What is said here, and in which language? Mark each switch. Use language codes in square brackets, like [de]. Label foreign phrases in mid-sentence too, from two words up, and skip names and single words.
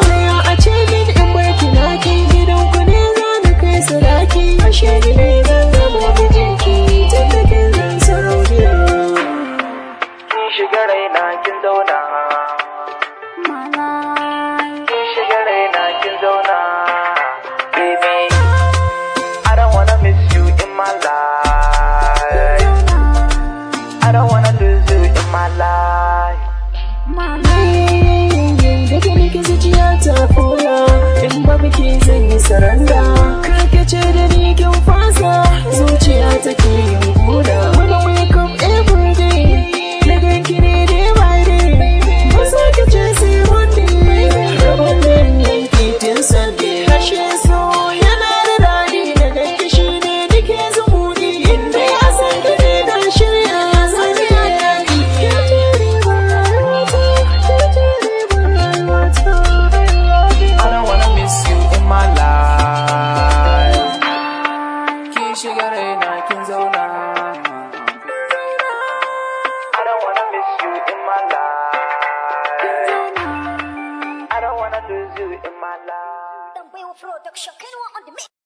[ha] Tsaya a ce min in bar ki, na kai gidan ku ne, za na kai sadaki. Ashe ni ne zan zama mijinki, tun da kin zan sarauniya. Kin shiga raina kin zauna. Kin shiga raina kin zauna. [en] Baby, I don't wanna miss you in my life. I don't wanna lose you in my life. [ha] Daga nake zuciya ta fura, in babu ke zan yi saranda. Karkace da ni kin fasa, zuciya take yin kuna. [en] When I wake up every day, [ha] na ganki ne [en] day by day. [ha] Ba za ki ce sai [en] one day. [ha] Rabon da in yanki tun Sunday. Ashe so yana da daɗi, na ganki shi ne nake zumuɗi. In dai a san ka ne na shirya, zan yi yaƙi. Ke ce ribar rayuwata, ke ce ribar rayuwata. [en] I don't wanna miss you in my life. [ha] Kin shiga raina kin zauna. [en] I don't wanna miss you in my life. I don't wanna lose you in my life. Production, Kenwa on the mix.